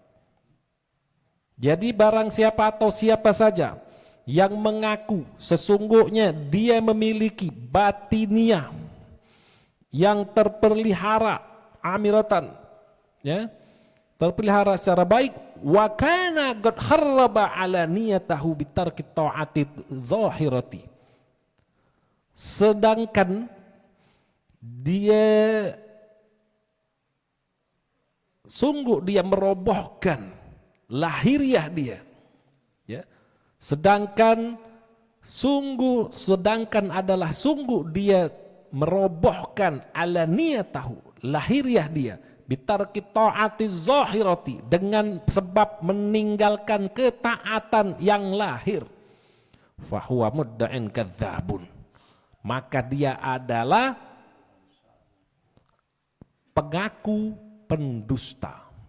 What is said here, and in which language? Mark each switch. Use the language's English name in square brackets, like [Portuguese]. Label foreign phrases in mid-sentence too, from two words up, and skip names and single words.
[Indonesian] Jadi barang siapa atau siapa saja yang mengaku sesungguhnya dia memiliki batiniah yang terpelihara amiratan, ya, terpelihara secara baik, [Arabic] wa kana qad kharraba ala niyatahu bitarki ta'ati zahirati, [Indonesian] sedangkan dia sungguh dia merobohkan lahiriah dia, ya, sedangkan dia merobohkan [Arabic] ala niyatahu [Indonesian] lahiriah dia [Arabic] bitarki ta'ati zahirati, [Indonesian] dengan sebab meninggalkan ketaatan yang lahir, [Arabic] fahuwa mudda'in kadzabun, [Indonesian] maka dia adalah pengaku pendusta.